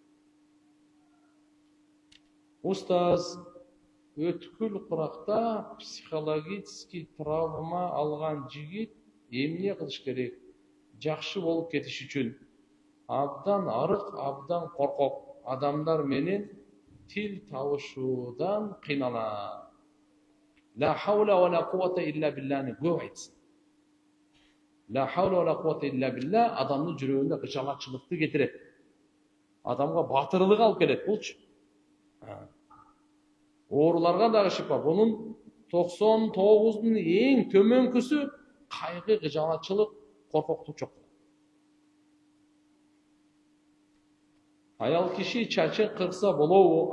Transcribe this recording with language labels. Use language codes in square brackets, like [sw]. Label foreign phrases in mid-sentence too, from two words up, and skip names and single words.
[ky] Устаз, өткүл куракта [ru] психологический травма [ky] алган жигит эмне кылыш керек? Жакшы болуп кетиш үчүн. Абдан арык, абдан коркок. Адамдар менен тил табышуудан кыйнала. [ar] لا حول ولا قوة إلا بالله [ky] көп айтсын. [ar] لا حول ولا قوة إلا بالله [ky] адамдын жүрөгүндө кычалатчылыкты кетирет. Адамга батырлык алып келет булчу. Ооруларга дагы шифа. Бунун 99'дун эң төмөнкүсү кайгы, кычалатчылык, коркоктук жок. Аял киши чачын кыркса болобу?